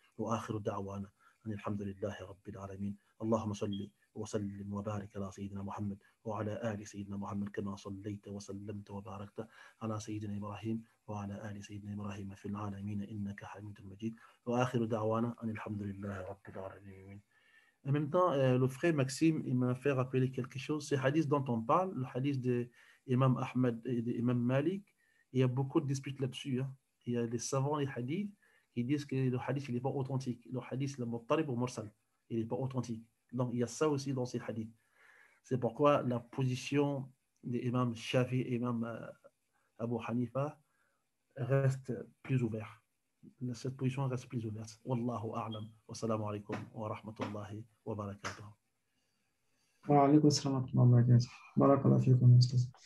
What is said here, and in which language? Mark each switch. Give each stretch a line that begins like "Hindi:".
Arabic: وآخر دعوانا أن الحمد لله رب العالمين. اللهم صل وسلم وبارك على سيدنا محمد وعلى آل سيدنا محمد كما صليت وسلمت وباركت على سيدنا إبراهيم وعلى آل سيدنا إبراهيم في العالمين إنك حميد مجيد. وآخر دعوانا أن الحمد لله رب العالمين.
French: En même temps, le frère Maxime, il m'a fait rappeler quelque chose. Ce hadith dont on parle, le hadith de Imam Ahmed et de Imam Malik, il y a beaucoup de disputes là-dessus. Il y a des savants des hadiths qui disent que le hadith il n'est pas authentique. Le hadith, le muttarib ou mursal, il n'est pas authentique. Donc il y a ça aussi dans ces hadiths. C'est pourquoi la position des imams Shafi et imam Abu Hanifa reste plus ouverte. Cette position reste plus ouverte.
Arabic: Wallahu a'lam. Wassalamu alaikum wa rahmatullahi wa barakatuh. وعليكم السلام ورحمة الله وبركاته. بارك الله فيكم يا أستاذ.